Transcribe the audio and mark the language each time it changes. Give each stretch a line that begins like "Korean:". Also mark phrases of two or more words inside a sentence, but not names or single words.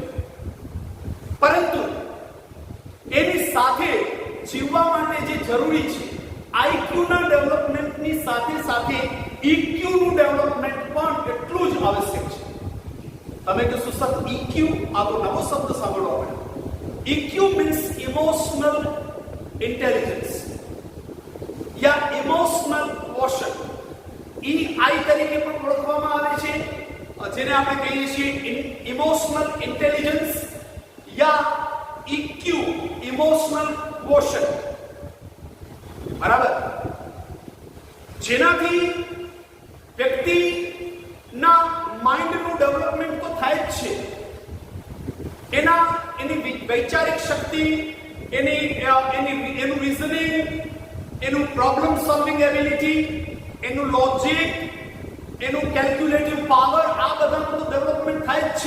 Gujarati: પરંતુ એની સાથે જીવવા માટે જે જરૂરી છે
English: IQ development
Gujarati: સાથે સાથે
English: EQ development
Gujarati: પણ એટલું જ આવશ્યક છે. તમે કહેશો સર ઈક્યુ, આ તો નવો શબ્દ સાંભળવા મળ્યો.
English: EQ means emotional intelligence या emotional quotient.
Gujarati: EI તરીકે પણ ઓળખવામાં આવે છે, જેને આપણે કહીએ છીએ
English: emotional intelligence
Gujarati: या
English: EQ emotional quotient.
Gujarati: બરાબર? જેનાથી વ્યક્તિના
English: mind development
Gujarati: તો થાય જ છે, એની વૈચારિક શક્તિ, એનું રીઝનિંગ, એનું
English: problem solving ability,
Gujarati: એનું લોજિક, એનું
English: calculative power,
Gujarati: આ બધાનું તો ડેવલપમેન્ટ થાય જ છે.